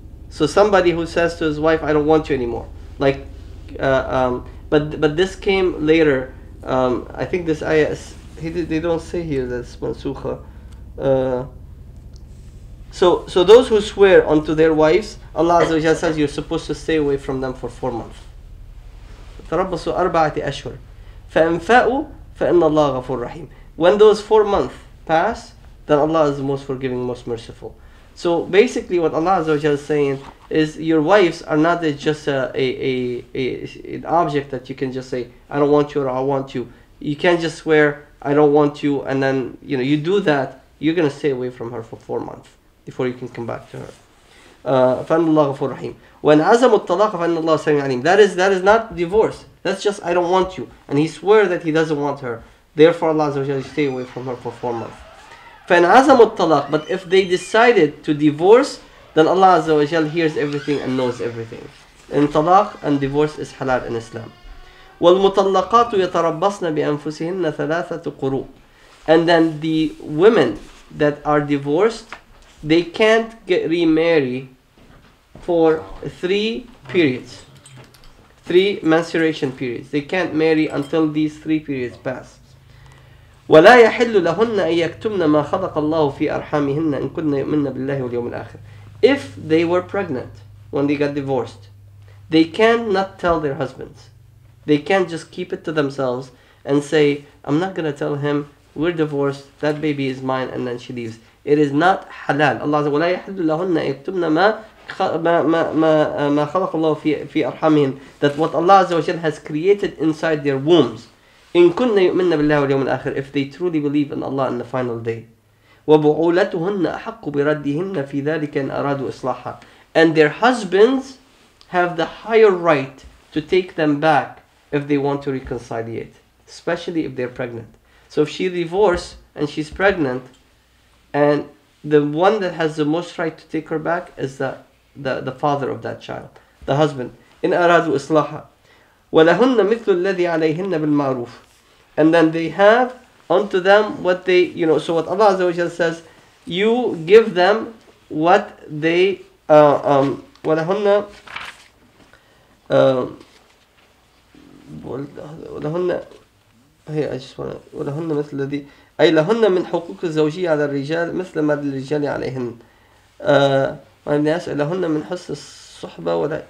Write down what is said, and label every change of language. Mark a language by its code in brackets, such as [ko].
[en] So somebody who says to his wife, I don't want you anymore, but this came later. I think this ayah, they don't say here that it's mansukha. So those who swear unto their wives, Allah Azza wa Jalla says you're supposed to stay away from them for 4 months. [ar] تربصوا 4 أشهر فإن فاءوا فإن الله غفور رحيم. [en] When those 4 months pass, then Allah is the most forgiving, most merciful. So basically what Allah Azza wa Jalla is saying is your wives are not just an object that you can just say, I don't want you or I want you. You can't just swear, I don't want you, and then you do that, you're going to stay away from her for 4 months before you can come back to her. [ar] فَإِنَّ اللَّهَ غَفُورٌ رَحِيمٌ. وَإِنْ عَزَمُوا الطَّلَاقَ فَإِنَّ اللَّهَ سَمِيعٌ عَلِيمٌ. [en] That is not divorce. That's just I don't want you. And he swears that he doesn't want her. Therefore Allah Azza wa Jalla stay away from her for 4 months. [ar] فَإِنْ عَزَمُوا الطَّلَاقَ. [en] But if they decided to divorce, then Allah Azza wa Jalla hears everything and knows everything. And talaq and divorce is halal in Islam. [ar] وَالْمُطَلَّقَاتُ يَتَرَبَّصْنَ بِأَنفُسِهِنَّ ثَلَاثَةَ قُرُوء. [en] And then the women that are divorced, they can't get remarried for 3 periods. 3 menstruation periods. They can't marry until these 3 periods pass. [ar] ولا يحل لهن أن يكتمن ما خلق الله في أرحامهن إن كن يؤمن بالله واليوم الآخر. [en] If they were pregnant when they got divorced, they cannot tell their husbands. They can't just keep it to themselves and say, I'm not going to tell him we're divorced, that baby is mine, and then she leaves. It is not halal. Allah says, [ar] ولا يحل لهن أن يكتمن ما خلق الله في أرحامهن, [en] that what Allah Azza wa Jal has created inside their wombs. [ar] إن كن يؤمن بالله واليوم الآخر, [en] if they truly believe in Allah in the final day. [ar] وبعولتهن أحق بردهن في ذلك إن أرادوا إصلاحها. [en] And their husbands have the higher right to take them back if they want to reconciliate, especially if they're pregnant. So if she divorced and she's pregnant, and the one that has the most right to take her back is the father of that child, the husband. [ar] إن أرادوا إصلاحها ولهن مثل الذي عليهن بالمعروف. [en] And then they have unto them what they, [ar] so what Allah Azza wa Jalla says, you give them what they, ولهن ولهن هي [en] I just want to [ar] ولهن مثل الذي أي لهن من حقوق الزوجية على الرجال مثل ما للرجال عليهن والناس لهن من حسن الصحبة ولا.